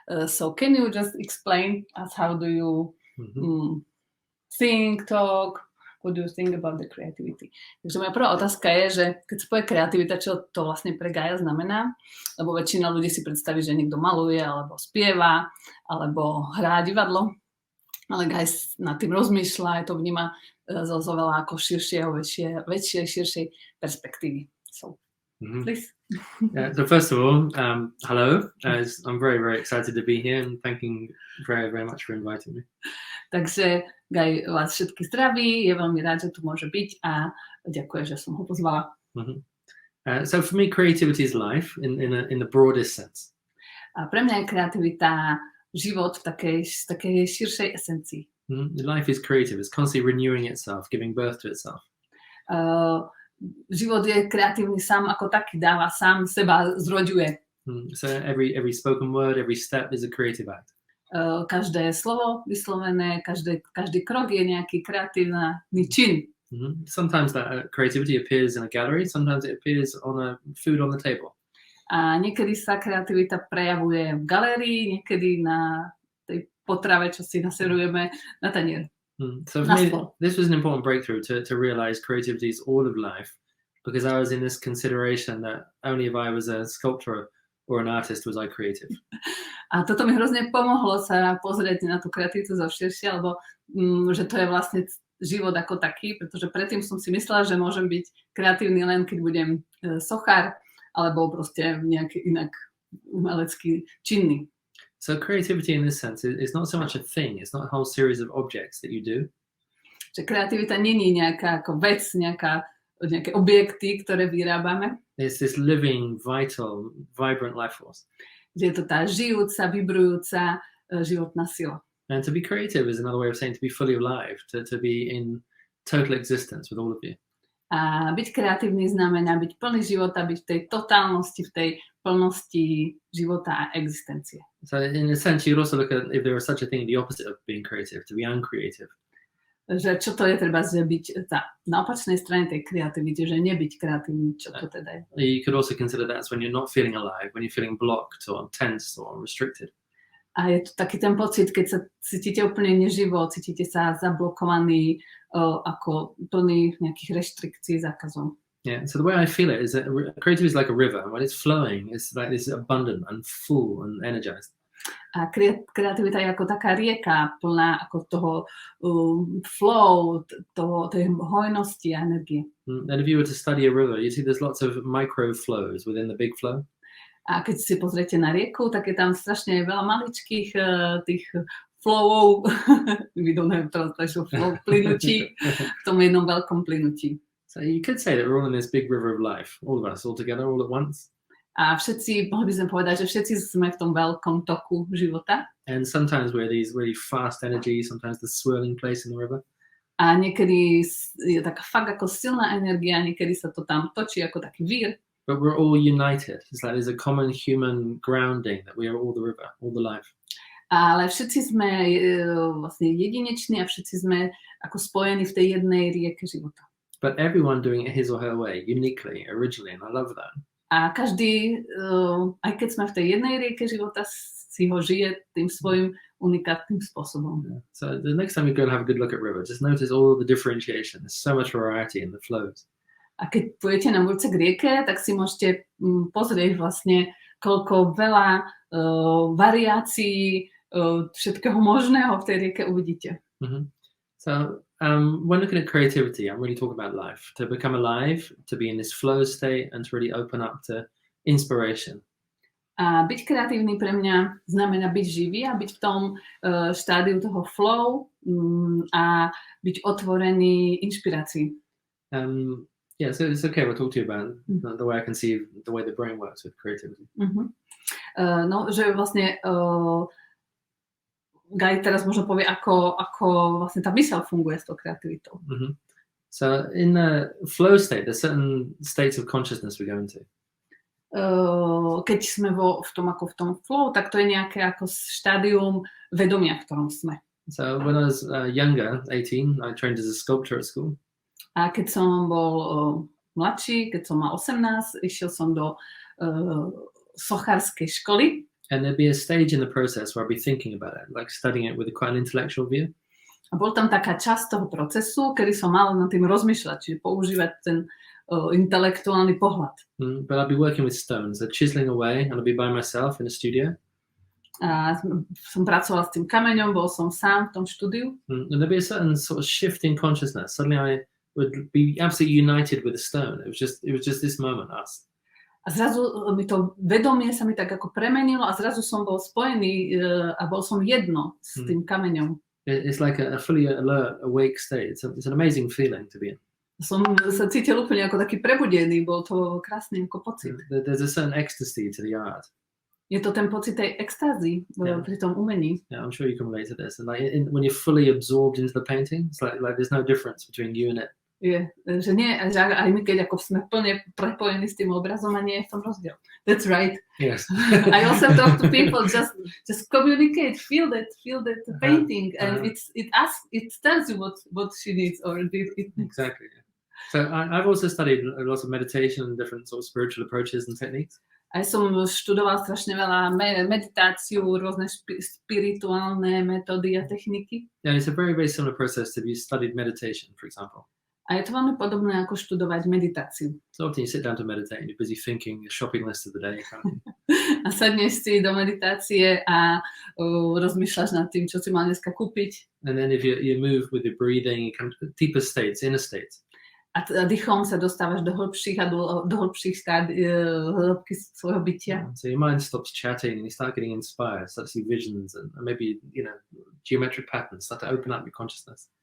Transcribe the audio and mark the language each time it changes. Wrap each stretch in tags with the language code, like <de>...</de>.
<en>So can you just explain us how do you think, talk, what do you think about the creativity?</en> <sk>Takže moja prvá otázka je, že keď sa povie kreativita, čo to vlastne pre Gaja znamená? Lebo väčšina ľudí si predstaví, že niekto maluje, alebo spieva, alebo hrá divadlo. Ale Guy nad tým rozmýšľa, aj to vníma zo veľa ako väčšej, širšej perspektívy.</sk> <en>So, please. Yeah, so first of all, hello. I'm very, very excited to be here and thanking very, very much for inviting me.</en> <sk>Takže Guy vás všetky zdraví, je veľmi rád, že tu môže byť a ďakujem, že som ho pozvala.</sk> <en>So for me, creativity is life in the broadest sense.</en> <sk>A pre mňa je kreativita život v takej širšej esencii.</sk> <en>Life is creative. It's constantly renewing itself, giving birth to itself.</en> <sk>Život je kreatívny sám ako taký, dáva sám seba, zroďuje.</sk> <en>So every spoken word, every step is a creative act.</en> <sk>Každé slovo vyslovené, každý krok je nejaký kreatívny čin.</sk> <en>Sometimes that creativity appears in a gallery, sometimes it appears on a food on the table.</en> <sk>A niekedy sa kreativita prejavuje v galérii, niekedy na tej potrave, čo si naserujeme na tanier.</sk> <en>So for me, this was an important breakthrough to realize creativity is all of life, because I was in this consideration that only if I was a sculptor or an artist was I creative.</en> <sk>A toto mi hrozne pomohlo sa pozrieť na tú kreativitu zo širšie, alebo že to je vlastne život ako taký, pretože predtým som si myslela, že môžem byť kreatívny len keď budem sochár, alebo proste nejaký inak umelecký činný.</sk> <en>So creativity in this sense is not so much a thing, it's not a whole series of objects that you do.</en> <sk>Že kreativita nie je nejaká ako vec, nejaká nejaké objekty, ktoré vyrábame.</sk> <en>It's this living, vital, vibrant life force.</en> <sk>Že je to tá žijúca, vibrujúca životná sila.</sk> <en>And to be creative is another way of saying to be fully alive, to be in total existence with all of you.</en> <sk>A byť kreatívny znamená byť plný života, byť v tej totálnosti, v tej plnosti života a existencie.</sk> <en>So in a sense, you'd also look at if there was such a thing, the opposite of being creative, to be uncreative.</en> <sk>Že čo to je treba, že byť na opačnej strane tej kreativity, že nebyť kreatívny, čo to teda je.</sk> <en>You could also consider that's when you're not feeling alive, when you're feeling blocked or tense or restricted.</en> <sk>A je to taký ten pocit, keď sa cítite úplne neživo, cítite sa zablokovaní, ako plný nejakých reštrikcií, zákazov.</sk> <en>Yeah, so the way I feel it is that creativity is like a river. When it's flowing, it's like this abundant and full and energized.</en> <sk>A kreativita je ako taká rieka, plná ako toho flow, tej hojnosti a energie.</sk> <en>And if you were to study a river, you see there's lots of micro flows within the big flow.</en> <sk>A keď si pozriete na rieku, tak je tam strašne veľa maličkých tých flowov,</sk> <en>we don't have translation flow,</en> <sk>plynutí, v tom jednom veľkom plynutí.</sk> <en>So you could say that we're all in this big river of life, all of us, all together, all at once.</en> <sk>A všetci, mohli by sme povedať, že všetci sme v tom veľkom toku života.</sk> <en>And sometimes we're these really fast energy, sometimes the swirling place in the river.</en> <sk>A niekedy je taká fakt ako silná energia, niekedy sa to tam točí ako taký vír.</sk> <en>But we're all united. It's like there's a common human grounding that we are all the river, all the life.</en> <sk>Ale všetci sme vlastne jedineční a všetci sme ako spojení v tej jednej rieke života.</sk> <en>But everyone doing it his or her way, uniquely, originally, and I love that.</en> <sk>A každý, aj keď sme v tej jednej rieke života, si ho žije tým svojím unikátnym spôsobom.</sk> <en>Yeah. So the next time you go and have a good look at river, just notice all the differentiation. There's so much variety in the flows.</en> <sk>A keď pôjdete na budúce k rieke, tak si môžete pozrieť vlastne, koľko veľa variácií všetkého možného v tej rieke uvidíte. Mm-hmm.</sk> <en>So when looking at creativity, I'm really talking about life. To become alive, to be in this flow state and to really open up to inspiration.</en> <sk>A byť kreatívny pre mňa znamená byť živý a byť v tom štádiu toho flow a byť otvorený inšpirácii.</sk> <en>Yeah, so it's okay. We'll talk to you about the way I can see the way the brain works with creativity.</en> <sk>No, že vlastne Guy teraz možno povie, ako vlastne tá myseľ funguje s tou kreativitou.</sk> <en>So in the flow state, there's certain states of consciousness we go into.</en> <sk>Keď sme v tom flow, tak to je nejaké ako štádium vedomia, v ktorom sme.</sk> <en>So when I was younger, 18, I trained as a sculptor at school.</en> <sk>A keď som bol mladší, keď som mal 18, išiel som do sochárskej školy.</sk> <en>And there'd be a stage in the process where I'd be thinking about it, like studying it with quite an intellectual view.</en> <sk>A bol tam taká časť toho procesu, kedy som mal nad tým rozmýšľať, čiže používať ten intelektuálny pohľad.</sk> <en>But I'd be working with stones, so chiseling away, and I'd be by myself in a studio.</en> <sk>A som pracoval s tým kameňom, bol som sám v tom štúdiu.</sk> <en>And there'd be a certain sort of shift in consciousness. Suddenly I would be absolutely united with the stone. It was just this moment, us.</en> <sk>A zrazu mi to vedomie sa mi tak ako premenilo a zrazu som bol spojený a bol som jedno s tým kameňom.</sk> <en>It's like a fully alert, awake state. It's an amazing feeling to be in.</en> <sk>Som sa cítil úplne ako taký prebudený, bol to krásny ako pocit.</sk> <en>There's a certain ecstasy to the art.</en> <sk>Je to ten pocit tej extázy pri tom umení.</sk> <en>Yeah, I'm sure you can relate to this. And like when you're fully absorbed into the painting, it's like there's no difference between you and it.</en> <sk>Je, že nie, že aj my, keď ako sme plne prepojení s tým obrazom a nie je v tom rozdiel.</sk> <en>That's right. Yes. I also talk to people, just communicate, feel that painting, and it tells you what she needs or it needs. Exactly. So I've also studied a lot of meditation and different sort of spiritual approaches and techniques.</en> <sk>Aj som študoval strašne veľa meditáciu, rôzne spirituálne metódy a techniky.</sk> <en>Yeah, it's a very, very similar process to be studied meditation, for example.</en> <sk>A je to veľmi podobné ako študovať meditáciu.</sk> <en>So often you sit down to meditate and you're busy thinking a shopping list of the day. Kind of thing.</en> <sk>A sadneš si do meditácie a rozmýšľaš nad tým, čo si mal dneska kúpiť.</sk> <en>And then if you move with your breathing, you come to deeper states, inner states.</en> <sk>A dýchom sa dostávaš do hĺbších a do hĺbších hĺbky svojho bytia.</sk> <en>So your mind stops chatting and you start getting inspired, start to see visions and maybe, geometric patterns, start to open up your consciousness.</en>